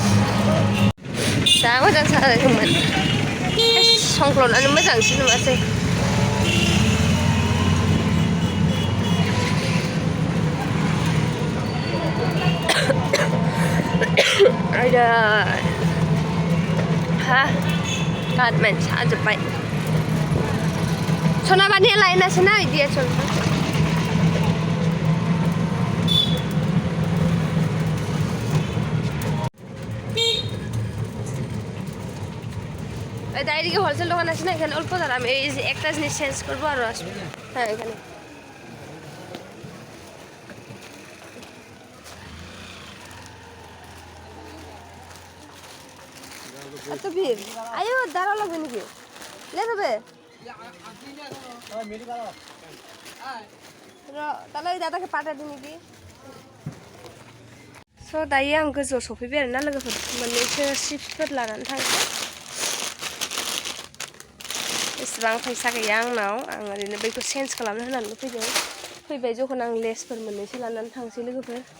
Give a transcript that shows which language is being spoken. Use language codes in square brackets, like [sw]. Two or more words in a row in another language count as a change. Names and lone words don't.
[brx] जा मोजां जादोंमोन संख्ल'नानै मोजांसो नुवासै आयदा हा गादमेन साजोब्बाय सनाबानि लायनासो ना इदिया सना [en] direct wholesale [bn] দোকান আছে না এখানে অল্প দাম এই একটা জিনিস চেঞ্জ করবো আর আসবো হ্যাঁ এখানে এত ভিড় আয়ো দাঁড়াও লাগবে নাকি লে যাবে তাহলে ওই দাদাকে পাঠাবি নাকি [brx] स' दायो आं गोजौआव सफैबाय आरोना लोगोफोर मोननैसो चिप्सफोर लानानै थांसै एसेबां फैसा गैया आंनाव आं ओरैनो बैखौ चेन्ज खालामनो होनानैल' फैबाय जखन आं लेसफोर मोननैसो लानानै थांसै लोगोफोर